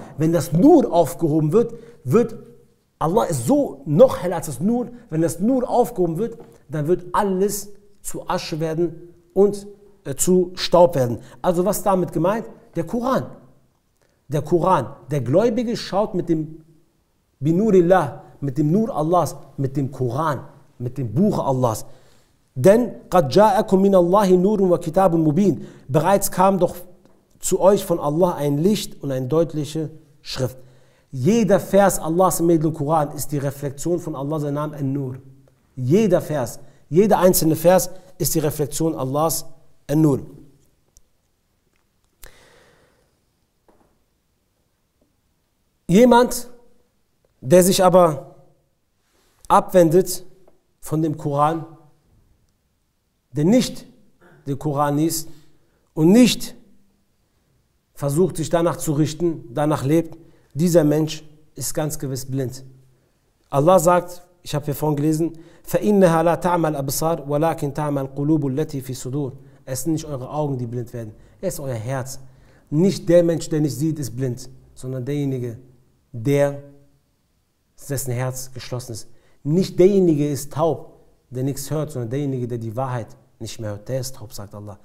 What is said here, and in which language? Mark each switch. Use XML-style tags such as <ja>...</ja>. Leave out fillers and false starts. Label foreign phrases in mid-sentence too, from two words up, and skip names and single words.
<de>Wenn das Nur aufgehoben wird Allah ist so noch heller als das Nur, wenn das Nur aufgehoben wird, dann wird alles zu Asche werden und zu Staub werden. Also was damit gemeint? Der Koran. Der Koran. Der Gläubige schaut mit dem Binurillah, mit dem Nur Allahs, mit dem Koran, mit dem Buch Allahs.</de> <ar>Denn قَدْ جَاءَكُمْ مِنَ اللَّهِ نُورٌ وَكِتَابٌ مُبِينٌ.</ar> <de>Bereits kam doch zu euch von Allah ein Licht und eine deutliche Schrift. Jeder Vers Allahs im Edlen Koran ist die Reflexion von Allah, sein Name An-Nur. Jeder Vers, jeder einzelne Vers ist die Reflexion Allahs An-Nur. Jemand, der sich aber abwendet von dem Koran, der nicht den Koran liest und nicht versucht, sich danach zu richten, danach lebt, dieser Mensch ist ganz gewiss blind. Allah sagt, ich habe hier vorhin gelesen,</de> <ar>فَإِنَّهَا لَا تَعْمَى الْأَبْصَارُ وَلَكِنْ تَعْمَى الْقُلُوبُ الَّتِي فِي الصُّدُورِ.</ar> <de>Es sind nicht eure Augen, die blind werden, es ist euer Herz. Nicht der Mensch, der nicht sieht, ist blind, sondern derjenige, dessen Herz geschlossen ist. Nicht derjenige ist taub, der nichts hört, sondern derjenige, der die Wahrheit nicht mehr hört, der ist taub, sagt Allah.</de>